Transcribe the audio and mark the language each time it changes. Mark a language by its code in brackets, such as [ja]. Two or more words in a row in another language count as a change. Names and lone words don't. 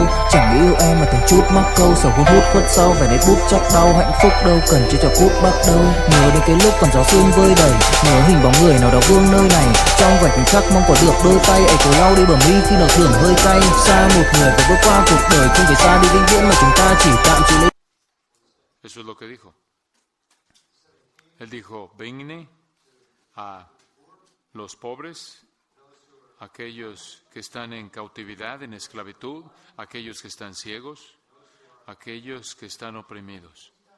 [vi] Chẳng yêu em mà từng chút mắc câu sầu hun hút khuất sau vẻ nét bút chắc đau hạnh phúc đâu cần chưa cho phút bắt đầu. Nhớ đến cái lúc còn gió sương vơi đầy, nhớ hình bóng người nào đó vương nơi này. Trong vẻ khoảnh khắc mong có được đôi tay ấy cố lau đi bờ mi khi nào thường hơi cay. Xa một người và bước qua cuộc đời không phải xa đi vĩnh viễn mà chúng ta chỉ tạm chịu lấy. [es] Eso es lo que dijo. Él dijo, vengan a los pobres, aquellos que están en cautividad, en esclavitud, aquellos que están ciegos, aquellos que están oprimidos.